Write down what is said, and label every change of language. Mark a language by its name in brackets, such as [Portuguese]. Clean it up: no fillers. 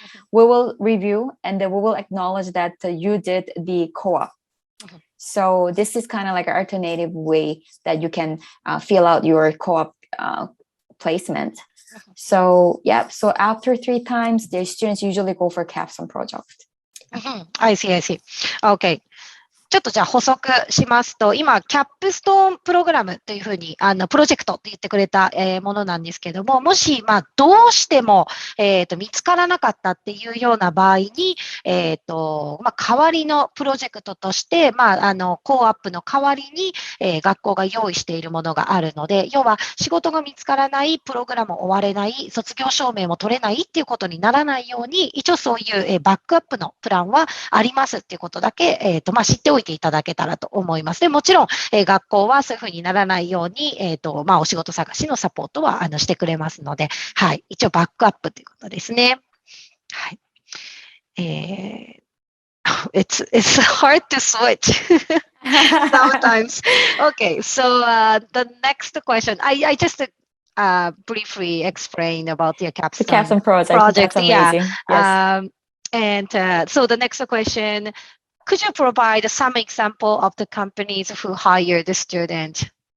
[English] We will review, and then we will acknowledge that you did the co-op. So this is kind of like an alternative way that you can fill out your co-op placement. So so after 3 times, the students usually go for Capstone project. I see. Okay. [Japanese] ちょっとじゃあ補足しますと、今、キャップストーンプログラムというふうに、プロジェクトって言ってくれた、ものなんですけども、もし、どうしても、見つからなかったっていうような場合に、代わりのプロジェクトとして、コーアップの代わりに、学校が用意しているものがあるので、要は仕事が見つからない、プログラム終われない、卒業証明も取れないっていうことにならないように、一応そういう、バックアップのプランはありますっていうことだけ、知っておいていただけたらと思います。でもちろん、学校はそういうふうにならないように、お仕事探しのサポートはしてくれますので、はい、一応バックアップということですね。はい。 [English] It's hard to switch sometimes. Okay, so the next question, I just briefly explained about the Capstone project. That's amazing. Yes. And so the next question, could you provide some example of the companies who hire the student?